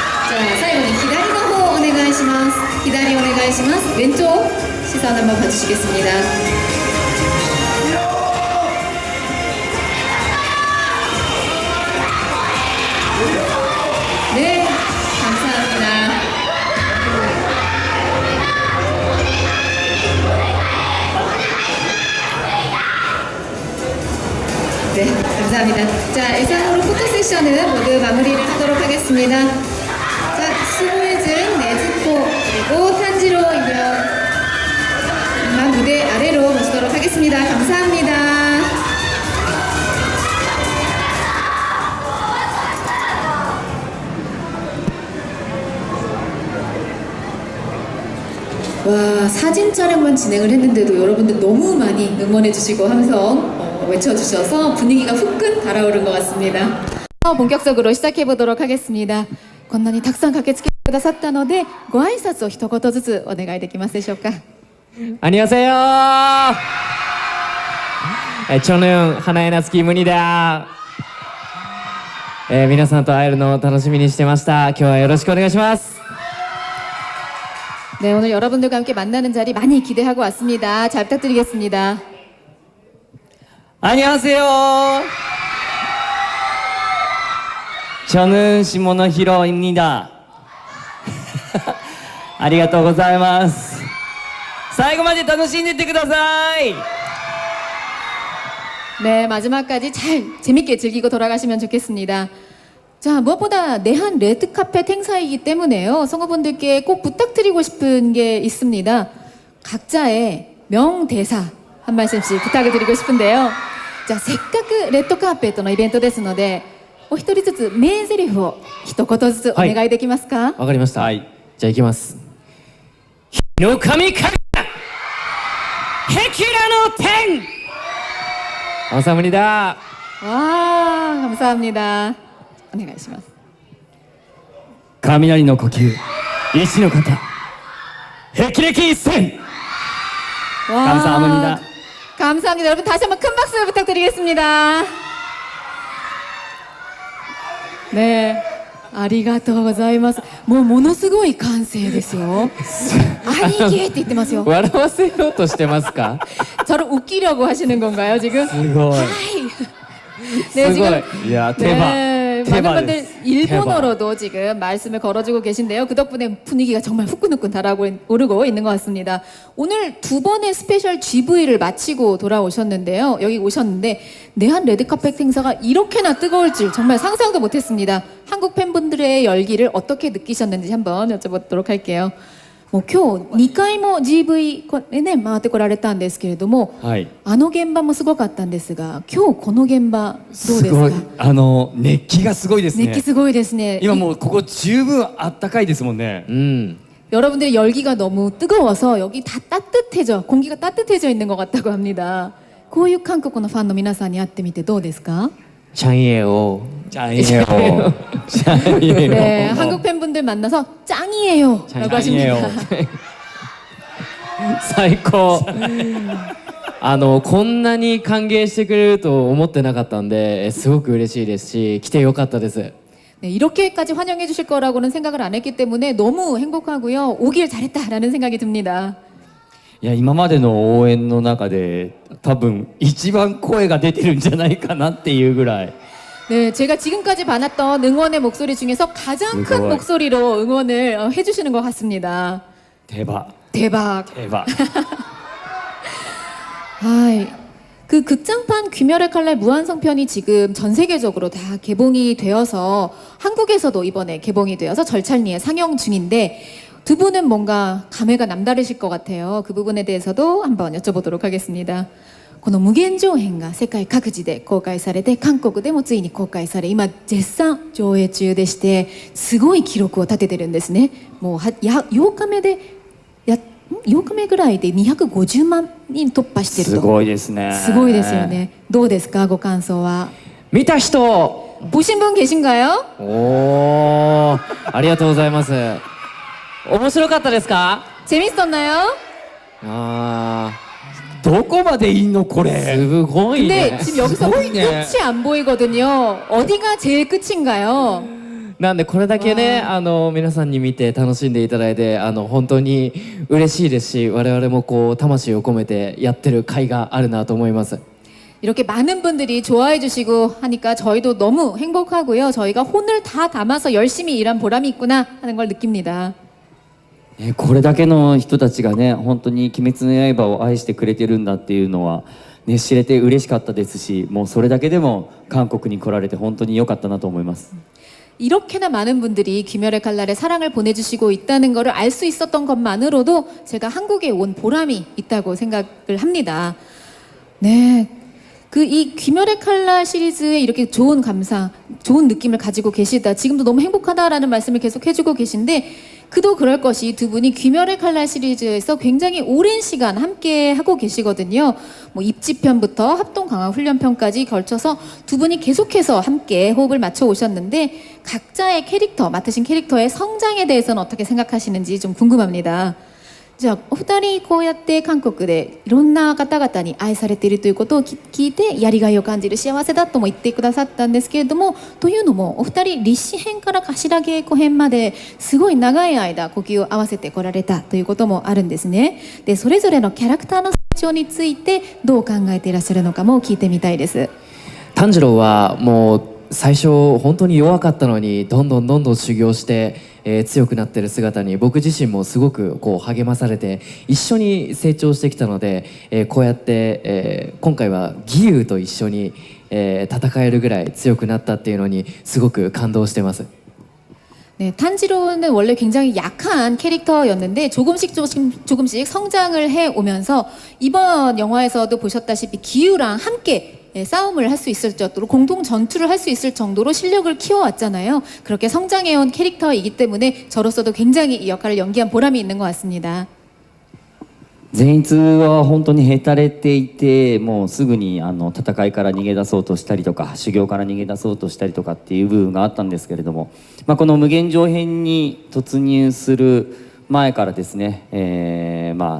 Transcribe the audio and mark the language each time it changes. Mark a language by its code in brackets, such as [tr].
[ja] 자, 最後に左の方お願いします. 기다리お願いします. [ko] 왼쪽 시선 한번 봐주시겠습니다. 네, 감사합니다. 네, 감사합니다. 자, 이상으로 포토 세션은 모두 마무리를 하도록 하겠습니다. 자, 수고해준 네즈코 그리고 탄지로 이면 무대 아래로 모시도록 하겠습니다. 감사합니다. 와, 사진 촬영만 진행을 했는데도 여러분들 너무 많이 응원해주시고 함성 외쳐주셔서 분위기가 후끈 달아오른 것 같습니다. 본격적으로 시작해보도록 하겠습니다. [ja] こんなにたくさん駆けつけてくださったのでご挨拶を一言ずつお願いできますでしょうか。 [ko] 안녕하세요. 저는 하나의 나츠키 문이다. [ja] 皆さんと会えるのを楽しみにしてました。今日はよろしくお願いします。 [ko] 네, 오늘 여러분들과 함께 만나는 자리 많이 기대하고 왔습니다. 잘 부탁드리겠습니다. 안녕하세요. 저는 시모노히로입니다. [ja] ありがとうございます。最後まで楽しんでってください。 [ko] 네, 마지막까지 잘 재밌게 즐기고 돌아가시면 좋겠습니다. 자, 무엇보다 내한 레드카펫 행사이기 때문에요. 성우분들께 꼭 부탁드리고 싶은 게 있습니다. 각자의 명대사 한 말씀씩 부탁을 드리고 싶은데요. [ja] 자, せっかくレッドカーペットのイベントですので、お一人ずつ名台詞を一言ずつお願いできますか？わかりました。じゃあ行きます。日の神か壁ラの天 [ko] 감사합니다. 와, 감사합니다. [ja] お願いします。雷の呼吸石の型霹靂一閃 [ko] 와, 감사합니다. 감사합니다. 여러분 다시 한번 큰 박수 부탁드리겠습니다. [ja] 네, ありがとうございます。もうものすごい歓声ですよ。兄貴って言ってますよ。笑わせようとしてますか？ [ko] 저를 웃기려고 하시는 건가요 지금? [ja] すごい [ko] 네, [ja] すご [ko] 지금 [ja] いいや手羽 [ko] 네, 많은 분들 일본어로도 지금 말씀을 걸어주고 계신데요. 그 덕분에 분위기가 정말 후끈후끈 달아오르고 있는 것 같습니다. 오늘 두 번의 스페셜 GV를 마치고 돌아오셨는데요. 여기 오셨는데 내한 레드카펫 행사가 이렇게나 뜨거울 줄 정말 상상도 못했습니다. 한국 팬분들의 열기를 어떻게 느끼셨는지 한번 여쭤보도록 할게요. [ja] もう今日2回も GV でね回ってこられたんですけれども、はい、あの現場もすごかったんですが、今日この現場どうですか？すごい熱気がすごいですね。熱気すごいですね。今もうここ十分あったかいですもんね。 [ko] 여러분들의 열기가 너무 뜨거워서 여기 다 따뜻해져, 공기가 따뜻해져 있는 것 같다고 합니다. [ja] こういう韓国のファンの皆さんに会ってみてどうですか？ [ko] 짱이에요. 짱이에요. 짱이에요. 네, 한국 팬분들 만나서 짱이에요 라고 하십니다. [ja] 最高こんなに歓迎してくれると思ってなかったんですごく嬉しいですし来てよかったです。 [ko] 네, 이렇게까지 환영해 주실 거라고는 생각을 안 했기 때문에 너무 행복하고요. 오길 잘했다라는 생각이 듭니다. [ja] いや今までの応援の中で多分一番声が出てるんじゃないかなっていうぐらい [ko] 네, 제가 지금까지 받았던 응원의 목소리 중에서 가장 큰 응원. 목소리로 응원을 해주시는 것 같습니다. [ja] 手羽 [ko] 대박. [ja] 手羽 [ko] 하이. 그 극장판 귀멸의 칼날 무한성편이 지금 전 세계적으로 다 개봉이 되어서 한국에서도 이번에 개봉이 되어서 절찬리에 상영 중인데 두 분은 뭔가 감회가 남다르실 것 같아요. 그 부분에 대해서도 한번 여쭤보도록 하겠습니다. [ja] この無限上編が世界各地で公開されて韓国でもついに公開され今絶賛上映中でしてすごい記録を立ててるんですね。もう8日目で8日目ぐらいで250万人突破してるとすごいですねすごいですよね。どうですかご感想は。見た人 [ko] 보신 분 계신가요? [ja] おーありがとうございます面白かったですか [ko] 재밌었나요? あ [ja] どこまでいんのこーれすごい [ko] 근데 [ja] ね [ko] 지금 여기서 거의 네. 끝이 안 보이거든요. 어디가 제일 끝인가요? [ja] なんでこれだけね皆さんに見て楽しんでいただいて本当に嬉しいですし我々もこう魂を込めてやってる甲斐があるなと思います [ko] 이렇게 많은 분들이 좋아해 주시고 하니까 저희도 너무 행복하고요. 저희가 혼을 다 담아서 열심히 일한 보람이 있구나 하는 걸 느낍니다. [ja] これだけの人たちがね本当に「鬼滅の刃」を愛してくれてるんだっていうのは、ね、知れて嬉しかったですしもうそれだけでも韓国に来られて本当に良かったなと思います [ko] 이렇게나 많은 분들이 귀멸의 칼날에 사랑을 보내주시고 있다는 것을 알 수 있었던 것만으로도 제가 한국에 온 보람이 있다고 생각을 합니다. 네. 그 이 귀멸의 칼날 시리즈에 이렇게 좋은 감상, 좋은 느낌을 가지고 계시다. 지금도 너무 행복하다라는 말씀을 계속 해주고 계신데 그도 그럴 것이 두 분이 귀멸의 칼날 시리즈에서 굉장히 오랜 시간 함께 하고 계시거든요. 뭐 입지편부터 합동 강화 훈련편까지 걸쳐서 두 분이 계속해서 함께 호흡을 맞춰 오셨는데 각자의 캐릭터, 맡으신 캐릭터의 성장에 대해서는 어떻게 생각하시는지 좀 궁금합니다. [ja] じゃあお二人こうやって韓国でいろんな方々に愛されているということを聞いてやりがいを感じる幸せだとも言ってくださったんですけれどもというのもお二人立志編から頭稽古編まですごい長い間呼吸を合わせてこられたということもあるんですね。でそれぞれのキャラクターの成長についてどう考えていらっしゃるのかも聞いてみたいです。炭治郎はもう最初本当に弱かったのにどんどん修行して、強くなってる姿に僕自身もすごくこう励まされて一緒に成長してきたので、こうやって、今回は義勇と一緒に、戦えるぐらい強くなったっていうのにすごく感動してます。 [ko] 네, 탄지로는 원래 굉장히 약한 캐릭터였는데 조금씩 성장을 해 오면서 이번 영화에서도 보셨다시피 기우랑 함께 싸움을 할 수 있을 정도로 공동 전투를 할 수 있을 정도로 실력을 키워왔잖아요. 그렇게 성장해온 캐릭터이기 때문에 저로서도 굉장히 이 역할을 연기한 보람이 있는 것 같습니다. [ja] 善逸は本当にへたれていてもうすぐに戦いから逃げ出そうとしたりとか修行から逃げ出そうとしたりとかっていう部分があったんですけれども、この無限上編に突入する前からですね、